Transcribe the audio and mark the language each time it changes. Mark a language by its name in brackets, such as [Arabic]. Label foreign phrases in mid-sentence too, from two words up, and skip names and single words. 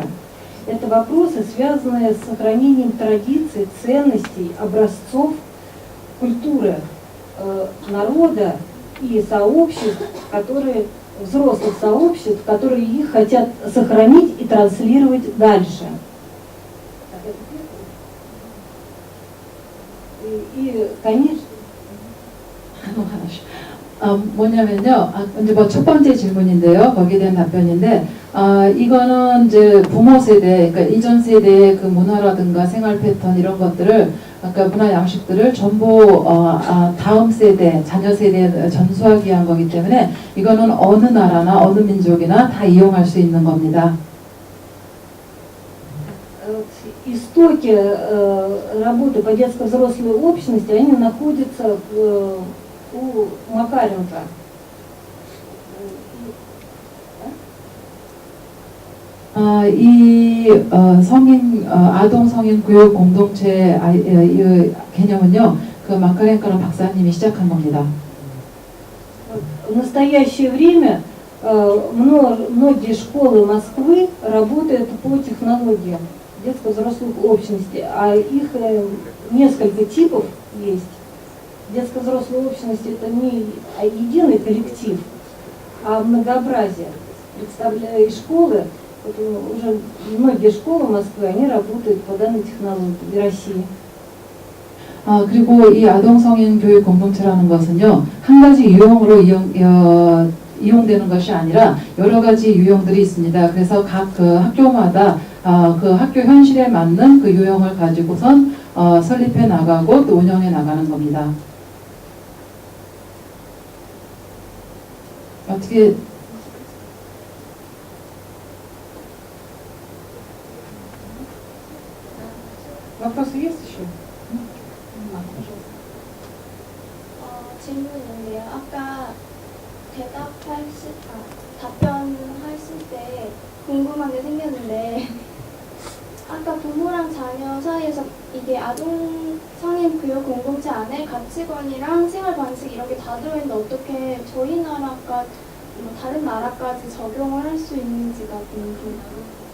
[Russian] Это вопросы, связанные с сохранением традиций, ценностей, образцов культуры народа и сообществ, взрослых сообществ, которые их хотят сохранить и транслировать дальше. И конечно... [Korean] 뭐냐면요, 이제 첫 번째 질문인데요, 거기에 대한 답변인데, 이거는 이제 부모 세대, 그러니까 이전 세대의 그 문화라든가 생활 패턴 이런 것들을, 그러니까 문화 양식들을 전부 다음 세대, 자녀 세대에 전수하기 위한 거기 때문에 이거는 어느 나라나 어느 민족이나 다 이용할 수 있는 겁니다. [Russian] Истоки работы по детско-взрослой общности, они находятся у Макаренко. [Korean] 이 아동 성인 교육 공동체 이 개념은요, 그 마카렌코라는 박사님이 시작한 겁니다. [Russian] В настоящее время многие школы Москвы работают по технологиям детско-взрослой общности, а их несколько типов есть. Детско-взрослая общность — это не единый коллектив, а многообразие. Представляя школы, Вот уже многие школы Москвы, они работают по данной технологии в России. [Korean] 그리고 이 아동성인 교육 공동체라는 것은요, 한 가지 유형으로 이용되는 것이 아니라 여러 가지 유형들이 있습니다. 그래서 각 그 학교마다 그 학교 현실에 맞는 그 유형을 가지고선 설립해 나가고 또 운영해 나가는 겁니다. 어떻게 [Russian] Вопросы есть еще? [Korean] 질문인데요. 아까 답변하실 때 궁금한 게 생겼는데 아까 부모랑 자녀 사이에서 이게 아동 성인 교육 공동체 안에 가치관이랑 생활 방식 이런 게 다 들어있는데 어떻게 저희 나라가 뭐 다른 나라까지 적용을 할 수 있는지가 궁금해요.